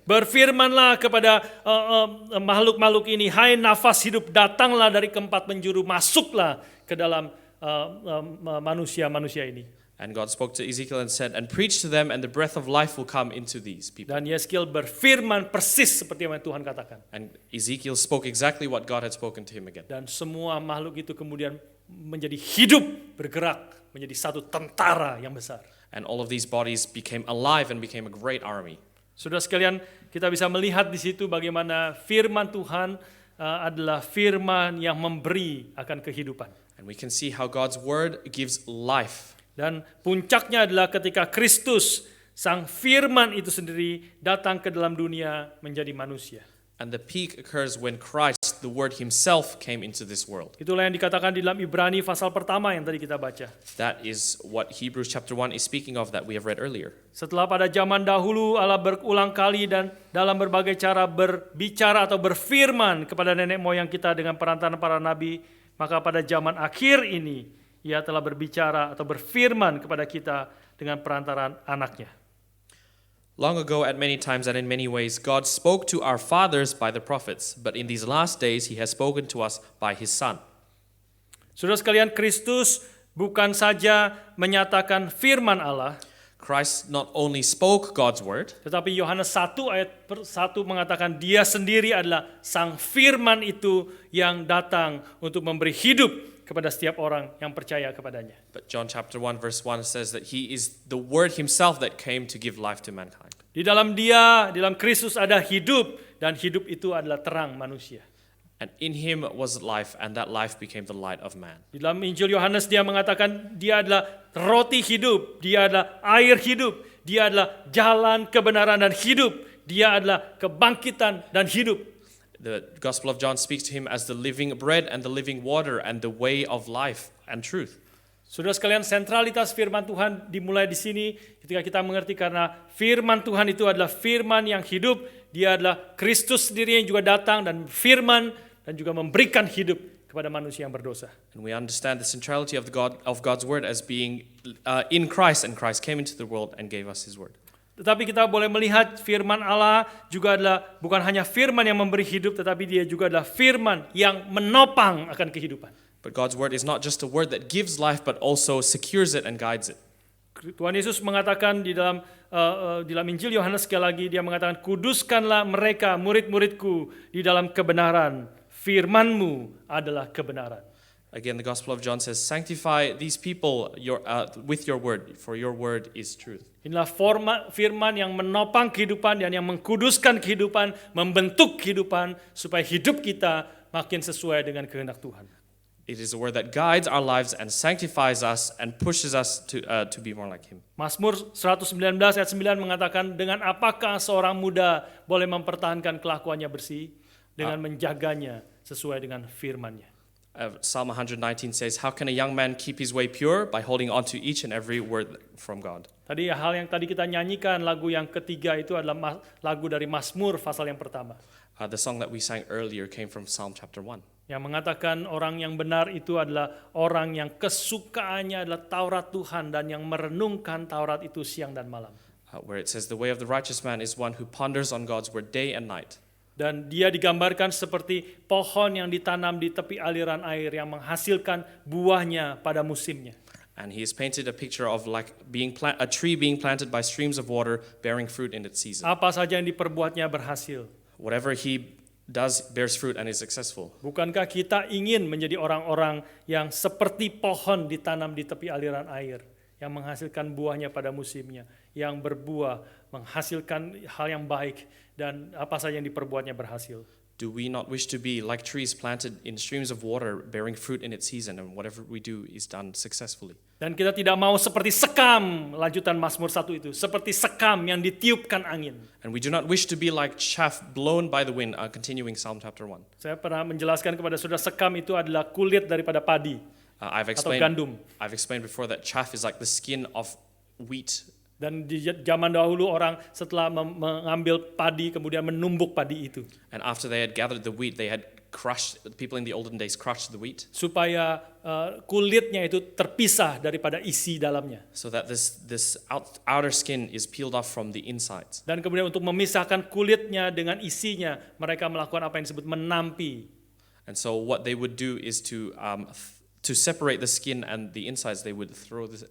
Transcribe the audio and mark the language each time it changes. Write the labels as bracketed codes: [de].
[id] Berfirmanlah kepada makhluk-makhluk ini, hai nafas hidup, datanglah dari keempat penjuru, masuklah ke dalam manusia-manusia ini. [en] And God spoke to Ezekiel and said, "And preach to them, and the breath of life will come into these people." [id] Dan Yeskiel berfirman persis seperti yang Tuhan katakan. [en] And Ezekiel spoke exactly what God had spoken to him again. [id] Dan semua makhluk itu kemudian menjadi hidup, bergerak, menjadi satu tentara yang besar. [en] And all of these bodies became alive and became a great army. [id] Saudara sekalian, kita bisa melihat di situ bagaimana firman Tuhan adalah firman yang memberi akan kehidupan. [en] And we can see how God's word gives life. [id] Dan puncaknya adalah ketika Kristus, sang firman itu sendiri datang ke dalam dunia menjadi manusia. [en] And the peak occurs when Christ, the word himself, came into this world. [id] Itulah yang dikatakan di dalam Ibrani pasal pertama yang tadi kita baca. [en] That is what Hebrews chapter 1 is speaking of that we have read earlier. [id] Setelah pada zaman dahulu Allah berulang kali dan dalam berbagai cara berbicara atau berfirman kepada nenek moyang kita dengan perantaraan para nabi, maka pada zaman akhir ini Ia telah berbicara atau berfirman kepada kita dengan perantaraan anaknya. [en] Long ago, at many times and in many ways, God spoke to our fathers by the prophets, but in these last days He has spoken to us by His Son. [id] Saudara sekalian, Kristus bukan saja menyatakan firman Allah, [en] Christ not only spoke God's word, [id] tetapi Yohanes 1 ayat 1 mengatakan Dia sendiri adalah sang firman itu yang datang untuk memberi hidup kepada setiap orang yang percaya kepadanya. [en] but John chapter 1 verse 1 says that He is the word Himself that came to give life to mankind. [id] Di dalam Dia, di dalam Kristus ada hidup, dan hidup itu adalah terang manusia. [en] And in Him was life, and that life became the light of man. [id] Di dalam Injil Yohanes dia mengatakan Dia adalah roti hidup, Dia adalah air hidup, Dia adalah jalan kebenaran dan hidup, Dia adalah kebangkitan dan hidup. [en] The Gospel of John speaks to Him as the living bread and the living water and the way of life and truth. [id] Saudara sekalian, sentralitas firman Tuhan dimulai di sini ketika kita mengerti karena firman Tuhan itu adalah firman yang hidup, Dia adalah Kristus sendiri yang juga datang dan firman dan juga memberikan hidup kepada manusia yang berdosa. [en] And we understand the centrality of God's word as being in Christ, and Christ came into the world and gave us His word. [id] Tetapi kita boleh melihat firman Allah juga adalah bukan hanya firman yang memberi hidup, tetapi Dia juga adalah firman yang menopang akan kehidupan. [en] But God's word is not just a word that gives life, but also secures it and guides it. [id] Tuhan Yesus mengatakan di dalam Injil Yohanes sekali lagi, Dia mengatakan, "Kuduskanlah mereka, murid-muridku, di dalam kebenaran. Firman-Mu adalah kebenaran." [en] Again, the Gospel of John says, "Sanctify these people with your word, for your word is truth." [id] Inilah firman yang menopang kehidupan dan yang mengkuduskan kehidupan, membentuk kehidupan supaya hidup kita makin sesuai dengan kehendak Tuhan. [en] It is a word that guides our lives and sanctifies us and pushes us to be more like Him. [id] Mazmur 119 ayat 9 mengatakan, dengan apakah seorang muda boleh mempertahankan kelakuannya bersih? Dengan menjaganya sesuai dengan firman-Nya. [en] Psalm 119 says, "How can a young man keep his way pure? By holding on to each and every word from God." [id] Tadi hal yang tadi kita nyanyikan, lagu yang ketiga itu adalah lagu dari Mazmur pasal yang pertama. [en] The song that we sang earlier came from Psalm chapter 1. [id] Yang mengatakan orang yang benar itu adalah orang yang kesukaannya adalah Taurat Tuhan dan yang merenungkan Taurat itu siang dan malam. [en] Where it says, "The way of the righteous man is one who ponders on God's word day and night." [id] Dan dia digambarkan seperti pohon yang ditanam di tepi aliran air yang menghasilkan buahnya pada musimnya. [en] And he has painted a picture of like a tree being planted by streams of water, bearing fruit in its season. [id] Apa saja yang diperbuatnya berhasil. [en] Whatever he does bears fruit and is successful. [id] Bukankah kita ingin menjadi orang-orang yang seperti pohon ditanam di tepi aliran air, yang menghasilkan buahnya pada musimnya, yang berbuah, menghasilkan hal yang baik, dan apa saja yang diperbuatnya berhasil? [en] Do we not wish to be like trees planted in streams of water, bearing fruit in its season, and whatever we do is done successfully? [id] Dan kita tidak mau seperti sekam, lanjutan Mazmur 1 itu, seperti sekam yang ditiupkan angin. [en] And we do not wish to be like chaff blown by the wind, continuing Psalm chapter 1. [id] Saya pernah menjelaskan kepada saudara, sekam itu adalah kulit daripada padi atau gandum. [en] I've explained before that chaff is like the skin of wheat. [id] Dan di zaman dahulu orang setelah mengambil padi kemudian menumbuk padi itu. [en] And after they had gathered the wheat, they had crushed, people in the olden days crushed the wheat. [id] Supaya kulitnya itu terpisah daripada isi dalamnya. [en] So that this outer skin is peeled off from the insides. [id] Dan kemudian untuk memisahkan kulitnya dengan isinya, mereka melakukan apa yang disebut menampi. [en] And so what they would do is to separate the skin and the insides, they would throw